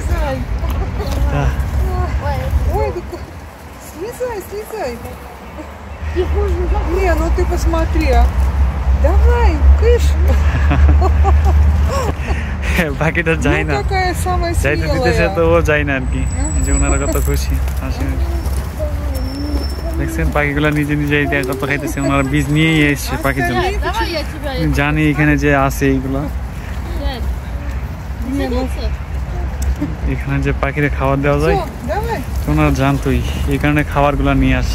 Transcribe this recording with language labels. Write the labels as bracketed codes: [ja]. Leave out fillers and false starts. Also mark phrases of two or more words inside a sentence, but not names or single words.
[ru] Давай. Да. Ой, слезай, слезай. Не, ну ты посмотри. Давай, кыш. [bn] বাকিটা যায় না, [ru] какая самая [bn] যাইতে দিতেছে তো ও যায় না আর কি, যে ওনারা কত খুশি হাসি। দেখছেন পাখিগুলো নিজে নিজে কত খাইতেছে, ওনারা বীজ নিয়েই এসছে পাখির জন্য, জানি এখানে যে আছে এইগুলা, এখানে যে পাখিরে খাবার দেওয়া যায় ওনারা জানতোই, এই কারণে খাবারগুলো নিয়ে আসে।